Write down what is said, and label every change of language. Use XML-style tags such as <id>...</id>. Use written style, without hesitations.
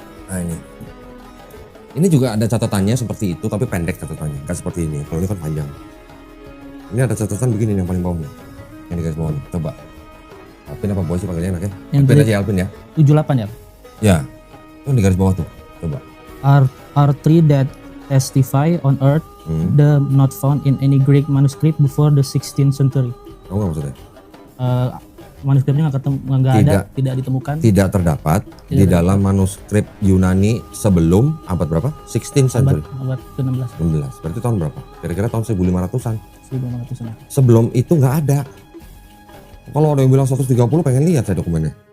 <id>Nah ini. Ini juga ada catatannya seperti itu, tapi pendek catatannya. Gak seperti ini. Kalau ini kan panjang. Ini ada catatan begini yang paling bawah nih. Yang di garis bawah nih. Coba. Alvin apa Boy sih panggilnya enaknya? Alvin aja Alvin ya. 78 ya? Ya. Itu di garis bawah tuh. Coba.</id> <en>Are three that testify on earth, the not found in any Greek manuscript before the 16th century.</en> <id>Tahu nggak maksudnya? Manuskripnya nggak ada, tidak ditemukan. Tidak terdapat di dalam manuskrip Yunani sebelum abad berapa?</id> <en>16th century.</en> <id>Abad ke-16. 16. Berarti tahun berapa? Kira-kira tahun 1500-an. 1500-an. Sebelum itu nggak ada. Kalau ada yang bilang 130 pengen lihat saya dokumennya.</id>